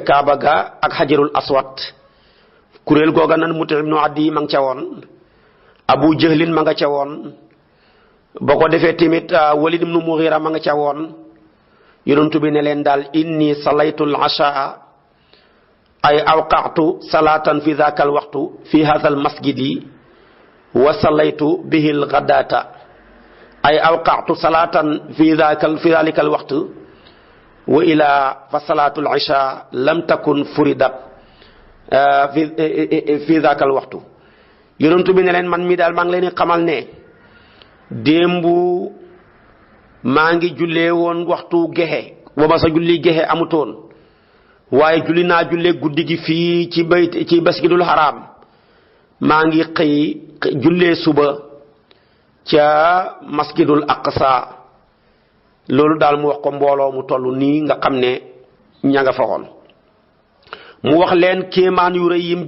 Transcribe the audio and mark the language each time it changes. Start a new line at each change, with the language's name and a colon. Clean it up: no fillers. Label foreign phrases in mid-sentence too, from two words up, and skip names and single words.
Wolof: Kaaba ga ak Xajarul Aswad kuréel googa nan Mut'im ibnu Adi ma nga ca woon Abu Jahlin ma nga ca woon boo ko defee tamit Walid ibnu Mughira ma nga ca woon yonentu bi ne leen daal
Arabic: إني صليت العشاء أي أوقعت صلاة في ذاك الوقت في هذا المسجد وصليت به الغداة أي أوقعت صلاة في ذلك الوقت وإلا فصلاة العشاء لم تكن فرضت في ذاك الوقت
Wolof: yonentu bi ne leen man mi daal maa ngi leen di xamal ne démbu maa ngi jullee woon waxtu gexe booba sa julli gexe amutoon waaye julli naa jullee guddi gi fii ci masjidul haram maa ngi xëy jullee suba ca masjidul aqsa loolu daal mu wax ko mbooloo mu toll nii nga xam ne ña nga fa woon mu wax leen kéemaan yu rëy yim